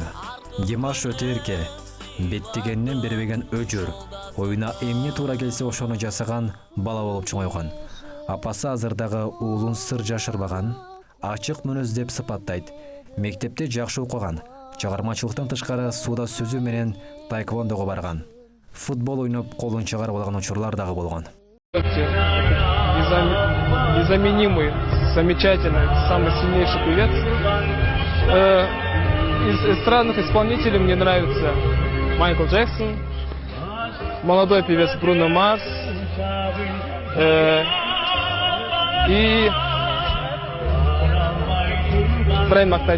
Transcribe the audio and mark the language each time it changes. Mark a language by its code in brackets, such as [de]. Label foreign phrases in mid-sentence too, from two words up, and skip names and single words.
[ky] Димаш өтө эрке, беттегенинен бербеген өжөр, оюна эмне туура келсе ошону жасаган бала болуп чоңойгон. Апасы азырдагы уулун сыр жашырбаган, ачык мүнөз деп сыпаттайт. Мектепте жакшы окуган, чыгармачылыктан тышкары сууда сүзүү менен таэквондого барган. Футбол ойноп колун чыгарып алган учурлар дагы болгон. [ru] Незаменимый, замечательный, самый сильнейший певец. Из эстрадных исполнителей мне нравится Майкл Джексон, молодой певец Бруно Марс и Брайан Мактайт.